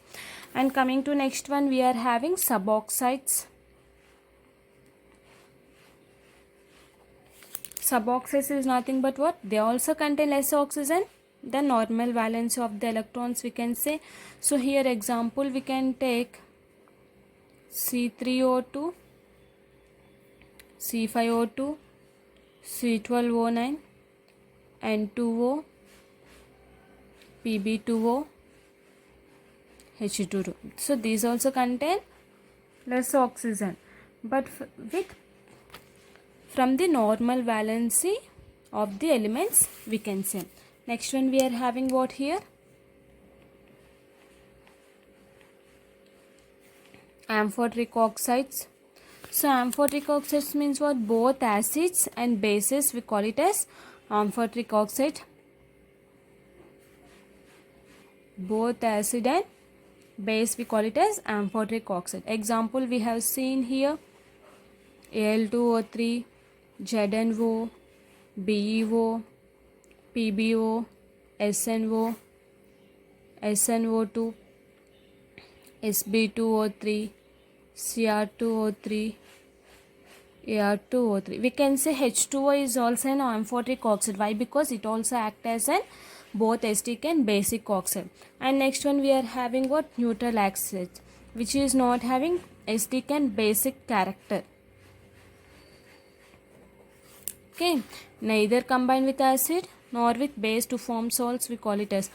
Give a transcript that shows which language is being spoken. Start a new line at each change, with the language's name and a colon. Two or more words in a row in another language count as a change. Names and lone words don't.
English: And coming to next one, we are having suboxides. Suboxides is nothing but what, they also contain less oxygen, the normal valence of the electrons, we can say. So here example we can take C3O2, C5O2, C12O9, N2O, Pb2O, H2O. So these also contain less oxygen, but with from the normal valency of the elements, we can say. Next one we are having what here, amphoteric oxides. So amphoteric oxides means what, both acids and bases, we call it as amphoteric oxide. Both acid and base, we call it as amphoteric oxide. Example we have seen here, Al2O3, ZnO, BeO, PbO, SnO, SnO2, Sb2O3, Cr2O3, Ar2O3. We can say H2O is also an amphoteric oxide. Why? Because it also acts as an both acidic and basic oxide. And next one we are having what, neutral oxide, which is not having acidic and basic character. Okay, neither combine with acid nor with base to form salts, we call it as.